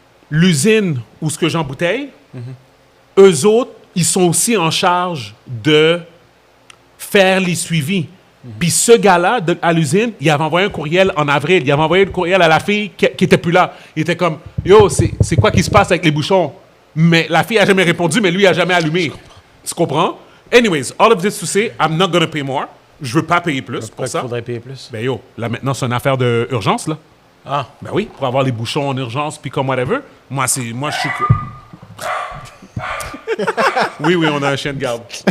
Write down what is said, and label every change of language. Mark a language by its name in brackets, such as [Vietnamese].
[French] L'usine où ce que j'embouteille, eux autres, ils sont aussi en charge de faire les suivis. Puis ce gars-là, à l'usine, il avait envoyé un courriel en avril. Il avait envoyé le courriel à la fille qui était plus là. Il était comme, yo, c'est quoi qui se passe avec les bouchons? Mais la fille a jamais répondu, mais lui a jamais allumé. Tu comprends? [English] Anyways, all of this to say, I'm not gonna pay more. [French] Je veux pas payer plus pour ça. Il faudrait payer plus. Ben yo, là maintenant, c'est une affaire d'urgence, là. Ah. Ben oui, pour avoir les bouchons en urgence, puis comme whatever. Moi, je suis... Oui, on a un chien de garde.